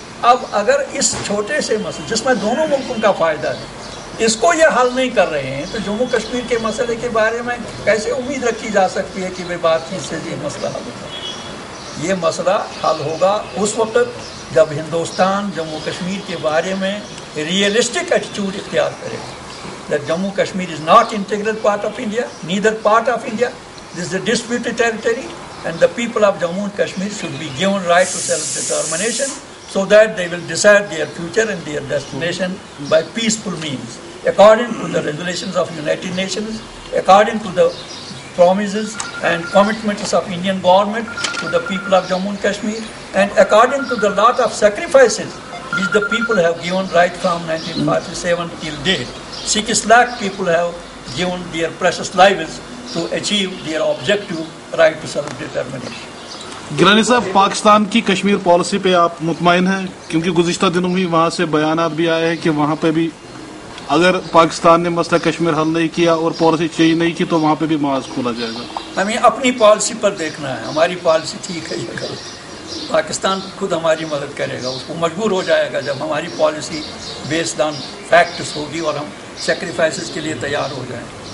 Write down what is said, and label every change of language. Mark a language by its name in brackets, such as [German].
[Urdu] اب اگر اس چھوٹے سے مسئلے جس میں دونوں ملکوں کا فائدہ ہے اس کو یہ حل نہیں کر رہے ہیں تو جموں کشمیر کے مسئلے کے بارے میں کیسے امید رکھی جا سکتی ہے کہ بھائی بات چیت سے یہ مسئلہ حل ہوگا؟ یہ مسئلہ حل ہوگا اس وقت جب ہندوستان جموں کشمیر کے بارے میں ریئلسٹک ایٹیٹیوڈ اختیار کرے [English] that Jammu Kashmir is not integral part of India, neither part of India. This is a disputed territory and the people of Jammu and Kashmir should be given right to self-determination so that they will decide their future and their destination by peaceful means, according to the resolutions of United Nations, according to the promises and commitments of Indian government to the people of Jammu and Kashmir, and according to the lot of sacrifices which the people have given right from 1947 till date. 6 lakh people have given their precious lives to achieve their objective right to self-determination. [Urdu] Gilani صاحب، پاکستان کی Kashmir policy پہ آپ مطمئن ہیں؟ کیونکہ گزشتہ دنوں میں وہاں سے بیانات بھی آئے ہیں کہ وہاں پہ بھی اگر پاکستان نے مسئلہ کشمیر حل نہیں کیا اور پالیسی چینج نہیں کی تو وہاں پہ بھی معاذ کھولا جائے گا؟ ہمیں اپنی پالیسی پر دیکھنا ہے، ہماری پالیسی ٹھیک ہے یا غلط۔ پاکستان خود ہماری مدد کرے گا، اس کو مجبور ہو جائے گا جب ہماری پالیسی بیسڈ آن فیکٹس ہوگی اور ہم سیکریفائسز کے لیے تیار ہو جائیں۔